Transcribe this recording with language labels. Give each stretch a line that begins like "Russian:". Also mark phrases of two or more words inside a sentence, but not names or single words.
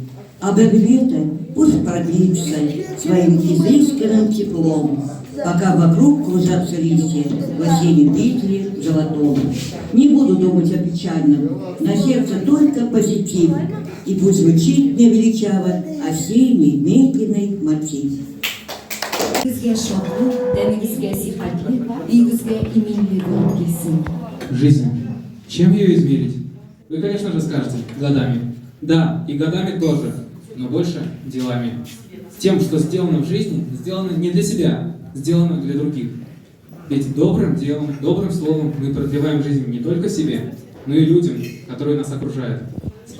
Russian: А бабе лето пусть продлится своим изысканным теплом, пока вокруг кружатся листья в осеннем ветре золотом. Не буду думать о печальном, на сердце только позитив, и пусть звучит мне величаво осенний медленный мотив.
Uzbek: Sizga shodlik, taningizga sihatli, uyingizga iminli bo'lib kelsin.
Russian: Жизнь. Чем ее измерить? Вы, конечно же, скажете, годами. Да, и годами тоже, но больше делами. Тем, что сделано в жизни, сделано не для себя, сделано для других. Ведь добрым делом, добрым словом мы продлеваем жизнь не только себе, но и людям, которые нас окружают.